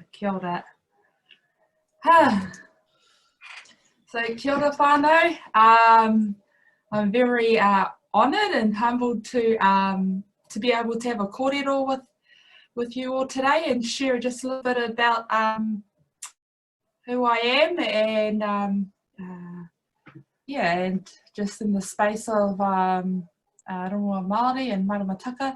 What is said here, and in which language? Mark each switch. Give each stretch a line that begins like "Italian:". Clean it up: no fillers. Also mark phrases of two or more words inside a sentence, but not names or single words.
Māori: Kia ora. So kia ora whānau.
English: I'm very honoured and humbled to be able to have a kōrero with you all today and share just a little bit about who I am and yeah, and just in the space of
Māori: Rongoā Māori
English: and Manaakitanga.